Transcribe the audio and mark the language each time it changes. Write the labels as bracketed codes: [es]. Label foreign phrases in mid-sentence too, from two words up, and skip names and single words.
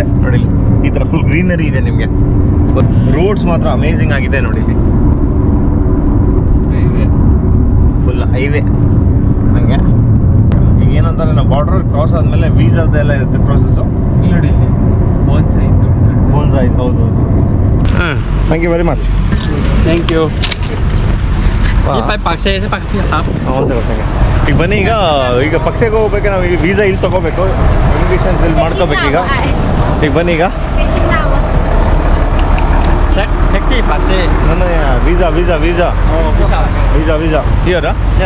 [kn] ನೋಡಿ ಈ ಥರ [en] full greenery [kn] ಇದೆ ನಿಮಗೆ. ರೋಡ್ಸ್ ಮಾತ್ರ ಅಮೇಝಿಂಗ್ ಆಗಿದೆ ನೋಡಿ. ಇಲ್ಲಿ [en] full highway [kn] ಹಂಗೆ. ಈಗ ಏನಂತಾರೆ ನಾವು [en] border cross [kn] ಆದಮೇಲೆ ವೀಸಾದೆಲ್ಲ ಇರುತ್ತೆ ಪ್ರೊಸೆಸ್ಸು. ನೋಡಿ ಬೋನ್ಸೈ ಹೌದು ಹೌದು. [en] Thank you very much. Thank you. [th] นี่ไปปากเซใช่ปะครับ [kn] ಒಂದು ಸೆಕೆಂಡ್. ಈಗ ಬನ್ನಿ. ಈಗ ಪಕ್ಷಕ್ಕೆ ಹೋಗ್ಬೇಕು. ನಾವು ಈಗ ವೀಸಾ ಇಲ್ಲಿ ತೊಗೋಬೇಕು, ಇಮಿಗ್ರೇಷನ್ ಇಲ್ಲಿ ಮಾಡ್ಕೋಬೇಕು. ಈಗ ಬನ್ನಿ. ಈಗ [th] ಟ್ಯಾಕ್ಸಿ ปากเซ [kn] ನನ್ನ ವೀಸಾ โอ้ [en] visa here? yes